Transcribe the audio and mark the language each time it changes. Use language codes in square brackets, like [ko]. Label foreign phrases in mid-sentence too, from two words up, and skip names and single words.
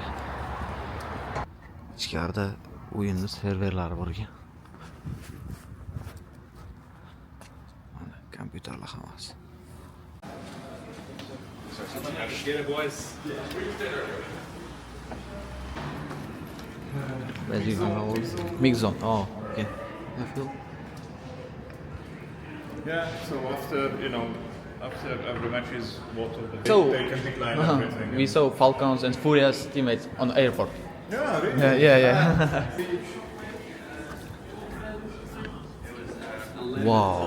[uz] Ichkarida o'yinning serverlari bo'lgan. Mana kompyuterlar hammasi. Mixon. [en] Oh, okay. Yeah, so after every match is water, but So, they can decline everything. We saw Falcons and Furious teammates on the airport. Yeah, really? Yeah. Wow.